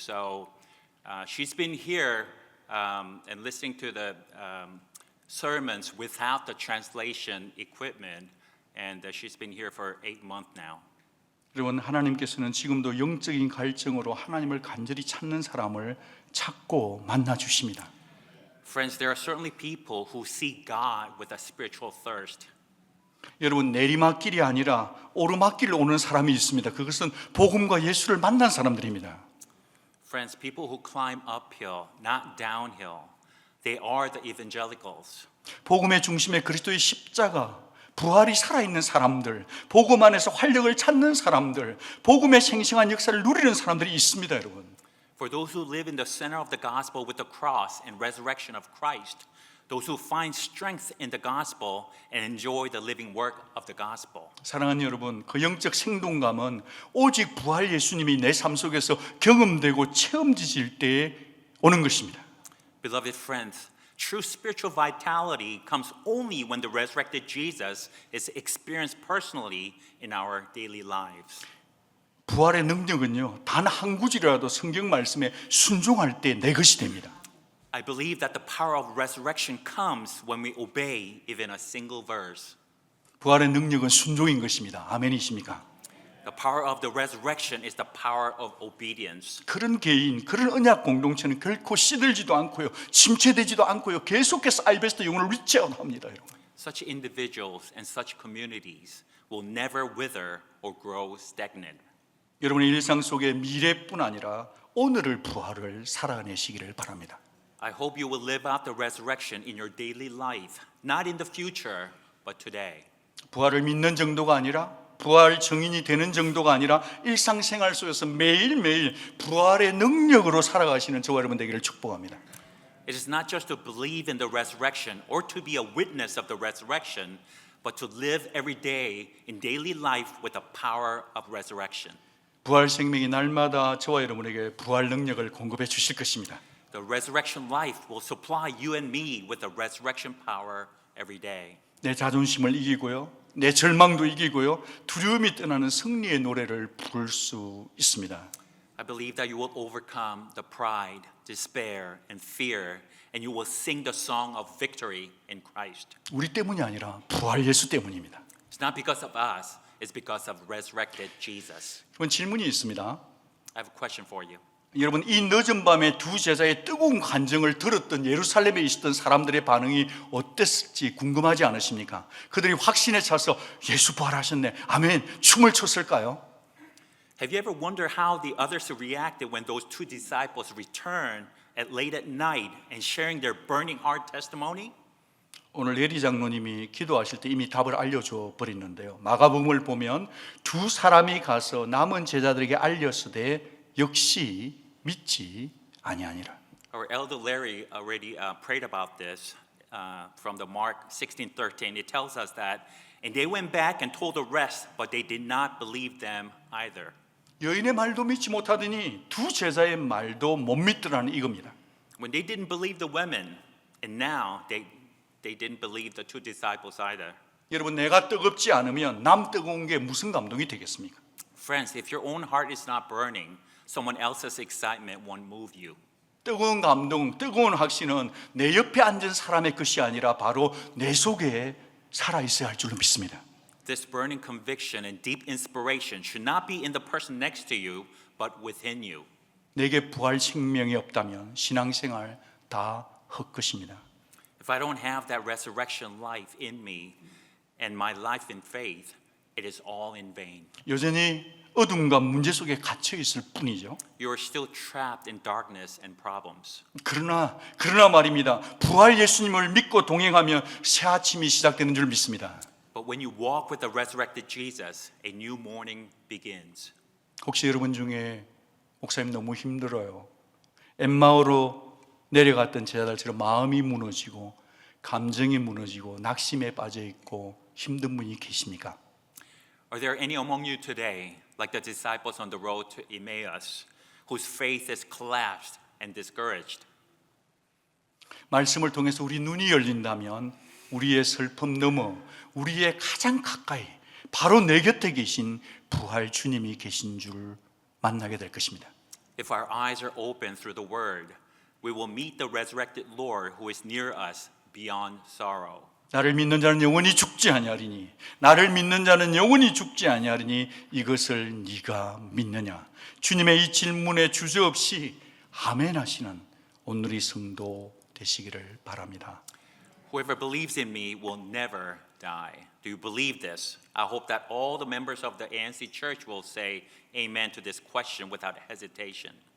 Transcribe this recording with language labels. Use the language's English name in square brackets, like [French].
[English] So she's been here and listening to the sermons without the translation equipment, and she's been here for 8 months now. [Korean] 여러분 하나님께서는 지금도 영적인 갈증으로 하나님을 간절히 찾는 사람을 찾고 만나 주십니다. [English] Friends, there are certainly people who seek God with a spiritual thirst. [Korean] 여러분 내리막길이 아니라 오르막길로 오는 사람이 있습니다. 그것은 복음과 예수를 만난 사람들입니다. [English] Friends, people who climb uphill, not downhill, they are the evangelicals. [Korean] 복음의 중심에 그리스도의 십자가, 부활이 살아있는 사람들, 복음 안에서 활력을 찾는 사람들, 복음의 생생한 역사를 누리는 사람들이 있습니다, 여러분. [English] For those who live in the center of the gospel with the cross and resurrection of Christ, those who find strength in the gospel and enjoy the living work of the gospel. [Korean] 사랑하는 여러분, 그 영적 생동감은 오직 부활 예수님이 내 삶 속에서 경험되고 체험되질 때에 오는 것입니다. [English] Beloved friends, true spiritual vitality comes only when the resurrected Jesus is experienced personally in our daily lives. [Korean] 부활의 능력은요, 단 한 구절이라도 성경 말씀에 순종할 때 내 것이 됩니다. [English] I believe that the power of resurrection comes when we obey even a single verse. [Korean] 부활의 능력은 순종인 것입니다. 아멘이십니까? [English] The power of the resurrection is the power of obedience. [Korean] 그런 개인, 그런 언약 공동체는 결코 시들지도 않고요, 침체되지도 않고요, 계속해서 아이베스트 영혼을 리치아웃합니다, 여러분. [English] Such individuals and such communities will never wither or grow stagnant. [Korean] 여러분의 일상 속에 미래뿐 아니라 오늘을 부활을 살아내시기를 바랍니다. [English] I hope you will live out the resurrection in your daily life, not in the future, but today. [Korean] 부활을 믿는 정도가 아니라, 부활 증인이 되는 정도가 아니라 일상생활 속에서 매일매일 부활의 능력으로 살아가시는 저와 여러분 되기를 축복합니다. [English] It is not just to believe in the resurrection or to be a witness of the resurrection, but to live every day in daily life with the power of resurrection. [Korean] 부활 생명이 날마다 저와 여러분에게 부활 능력을 공급해 주실 것입니다. [English] The resurrection life will supply you and me with the resurrection power every day. [Korean] 내 자존심을 이기고요, 내 절망도 이기고요, 두려움이 떠나는 승리의 노래를 부를 수 있습니다. [English] I believe that you will overcome the pride, despair, and fear, and you will sing the song of victory in Christ. [Korean] 우리 때문이 아니라 부활 예수 때문입니다. [English] It's not because of us, it's because of resurrected Jesus. [Korean] 그럼 질문이 있습니다. [English] I have a question for you. [Korean] 여러분, 이 늦은 밤에 두 제자의 뜨거운 간증을 들었던 예루살렘에 있었던 사람들의 반응이 어땠을지 궁금하지 않으십니까? 그들이 확신에 차서 예수 부활하셨네, 아멘, 춤을 췄을까요? [English] Have you ever wondered how the others reacted when those two disciples returned at late at night and sharing their burning heart testimony? [Korean] 오늘 예리 장로님이 기도하실 때 이미 답을 알려줘 버렸는데요. 마가복음을 보면 두 사람이 가서 남은 제자들에게 알렸으되 역시 믿지 아니하니라. [English] Our elder Larry already prayed about this from the Mark 16:13. It tells us that, and they went back and told the rest, but they did not believe them either. [Korean] 여인의 말도 믿지 못하더니 두 제자의 말도 못 믿더라는 이겁니다. [English] When they didn't believe the women, and now they didn't believe the two disciples either. [Korean] 여러분, 내가 뜨겁지 않으면 남 뜨거운 게 무슨 감동이 되겠습니까? [English] Friends, if your own heart is not burning, someone else's excitement won't move you. [Korean] 뜨거운 감동, 뜨거운 확신은 내 옆에 앉은 사람의 것이 아니라 바로 내 속에 살아있어야 할 줄로 믿습니다. [English] This burning conviction and deep inspiration should not be in the person next to you, but within you. [Korean] 내게 부활 생명이 없다면 신앙생활 다 헛것입니다. [English] If I don't have that resurrection life in me and my life in faith, it is all in vain. [Korean] 여전히 어둠과 문제 속에 갇혀 있을 뿐이죠. [English] You are still trapped in darkness and problems. [Korean] 그러나 말입니다. 부활 예수님을 믿고 동행하면 새 아침이 시작되는 줄 믿습니다. [English] But when you walk with the resurrected Jesus, a new morning begins. [Korean] 혹시 여러분 중에 목사님 너무 힘들어요, 엠마오로 내려갔던 제자들처럼 마음이 무너지고 감정이 무너지고 낙심에 빠져 있고 힘든 분이 계십니까? [English] Are there any among you today, like the disciples on the road to Emmaus, whose faith is collapsed and discouraged? [Korean] 말씀을 통해서 우리 눈이 열린다면 우리의 슬픔 넘어 우리의 가장 가까이 바로 내 곁에 계신 부활 주님이 계신 줄 만나게 될 것입니다. [English] If our eyes are open through the Word, we will meet the resurrected Lord who is near us beyond sorrow. [Korean] 나를 믿는 자는 영원히 죽지 아니하리니, 나를 믿는 자는 영원히 죽지 아니하리니 이것을 네가 믿느냐? 주님의 이 질문에 주저없이 아멘 하시는 오늘의 성도 되시기를 바랍니다. [English] Whoever believes in me will never die. Do you believe this? I hope that all the members of the ANC Church will say amen to this question without hesitation.